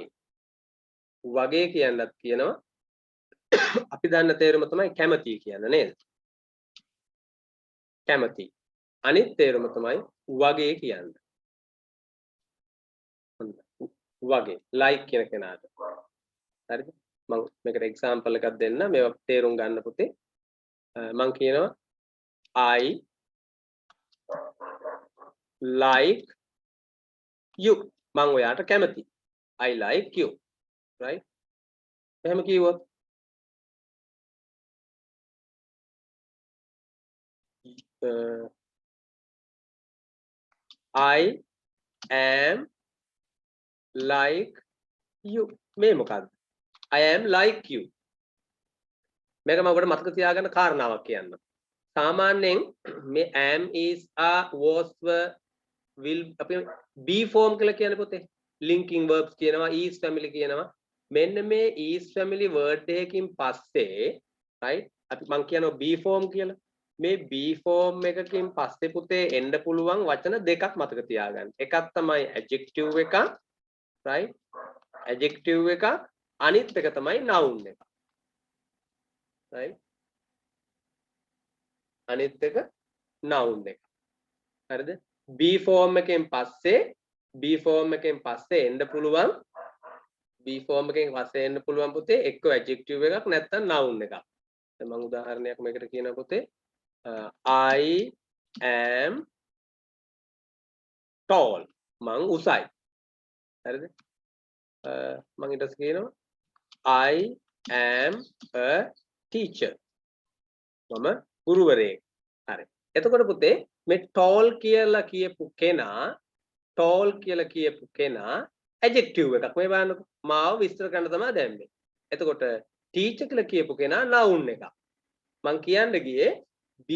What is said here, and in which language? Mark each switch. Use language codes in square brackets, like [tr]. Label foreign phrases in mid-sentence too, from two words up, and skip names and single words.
[si] වගේ කියන්නත් කියනවා අපි දන්න තේරුම තමයි කැමති කියන්නේ නේද? කැමති. අනිත් තේරුම තමයි වගේ කියන්නේ. වගේ like කියන කෙනාට. හරිද? මම මේකට එක්සැම්පල් එකක් දෙන්න. මේවා තේරුම් ගන්න පුතේ. මම කියනවා [en] I like you. [si] මම ඔයාට කැමති. [en] I like you. right? [si] එහෙම කිව්වොත් [en] I am like you. [si] මේ මොකක්ද? [en] I am like you. [si] මේක මම ඔබට මතක තියාගන්න කාරණාවක් කියන්න. සාමාන්‍යයෙන් මේ [en] am is are was were will [si] අපි [en] be form [si] කියලා කියන්නේ පුතේ. [en] linking verbs [si] කියනවා [en] is family [si] කියනවා. මෙන්න මේ [en] is family word [si] එකකින් පස්සේ right අපි මම කියනවා [en] be form [si] කියලා. මේ [en] be form [si] එකකින් පස්සේ පුතේ එන්න පුළුවන් වචන දෙකක් මතක තියාගන්න. එකක් තමයි adjective එක right adjective එක අනිත් එක තමයි noun එක right අනිත් එක noun එක හරිද [en] be form [si] එකෙන් පස්සේ එන්න පුළුවන් [en] be form [si] එකෙන් පස්සේ එන්න පුළුවන් පුතේ එක්ක adjective එකක් නැත්නම් noun එකක් දැන් මම උදාහරණයක් මේකට කියනවා පුතේ [en] I am [si] tall මං උසයි හරිද මම ඊට පස්සේ කියනවා [en] I am a teacher [si] මම ගුරුවරයෙක් හරි එතකොට පුතේ මේ tall කියලා කියපු කෙනා adjective එකක් මේ බලන්නකො මාව විස්තර කරන්න තමයි දැම්මේ එතකොට teacher කියලා කියපු කෙනා noun එකක් මම කියන්න ගියේ be